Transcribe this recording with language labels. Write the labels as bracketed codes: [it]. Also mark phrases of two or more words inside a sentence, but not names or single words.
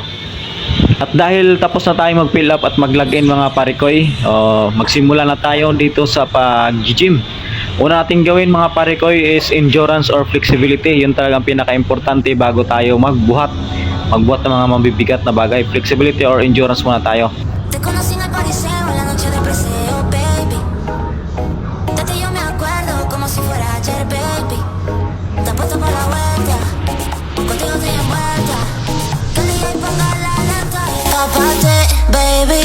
[tl] At dahil tapos na tayo mag-fill up at mag-login mga parekoy, magsimula na tayo dito sa pag-gym. Una nating gawin mga parekoy is [en] endurance or flexibility. [tl] Yun talagang pinaka-importante bago tayo magbuhat ng mga mabibigat na bagay. [en] Flexibility or endurance [tl] muna tayo. [es] Te conocí en el Coliseo en la noche de preseo, baby. De ti yo me acuerdo como si fuera ayer, baby. Te apuesto por la vuelta, contigo estoy envuelta. Que el DJ ponga la alerta y aparte, baby.